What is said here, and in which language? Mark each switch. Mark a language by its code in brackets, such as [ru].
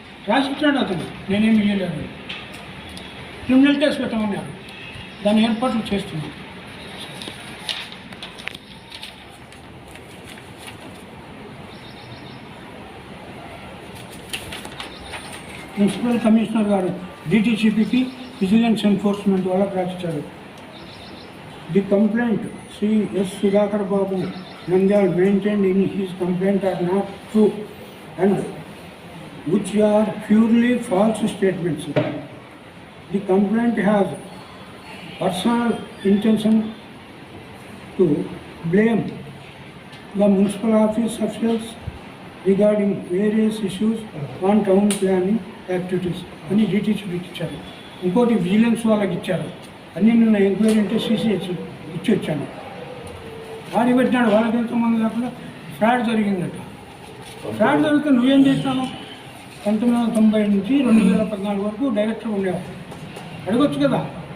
[te] రాసిచ్చాడు అతను, నేనేమి ఇవ్వలేదు. క్రిమినల్ కేసు పెట్టమన్నారు, దాని ఏర్పాట్లు చేస్తున్నాను. మున్సిపల్ కమిషనర్ గారు డిటిసిపికి విజిలెన్స్ ఎన్ఫోర్స్మెంట్ వాళ్ళకి రాసిచ్చారు. [en] The complaint Shri S Sudhakar Babu Nandyal maintained in his complaint are not true and which are purely false statements. The complaint has personal intention to blame the municipal office officials regarding various issues on town planning activities. [te] అని డిటిసిపికి ఇచ్చారు. ఇంకోటి vigilance వాళ్ళకి ఇచ్చారు. అన్నీ నిన్న enquiry అంటే CCH ఇచ్చి వచ్చాను. ఆడి పెట్టినాడు. వాళ్ళకి ఎంతమంది కాకుండా ఫ్రాడ్ జరిగిందట. ఫ్రాడ్ జరిగితే నువ్వేం చేసినావు? 1990 నుంచి 2014 వరకు డైరెక్టర్ ఉండేవాడు. అడగొచ్చు కదా.